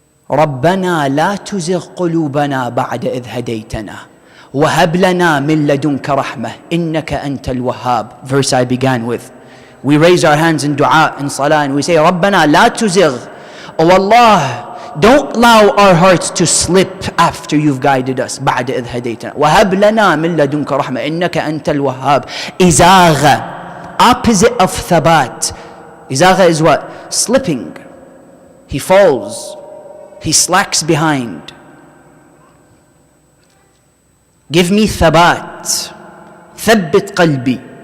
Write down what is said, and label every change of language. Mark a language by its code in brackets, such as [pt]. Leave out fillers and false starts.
[ar] ربنا لا تزغ قلوبنا بعد إذ هديتنا وهب لنا من لدنك رحمة إنك أنت الوهاب. [en] Verse I began with. We raise our hands in dua, in salah, and we say, [ar] ربنا لا تزغ. [en] Oh Allah, don't allow our hearts to slip after you've guided us. [ar] بعد إذ هديتنا وهب لنا من لدنك رحمة إنك أنت الوهاب. [en] إزاغة, opposite of thabat. Izagha is what? Slipping. He falls. He slacks behind. Give me thabat. Thabbit qalbi.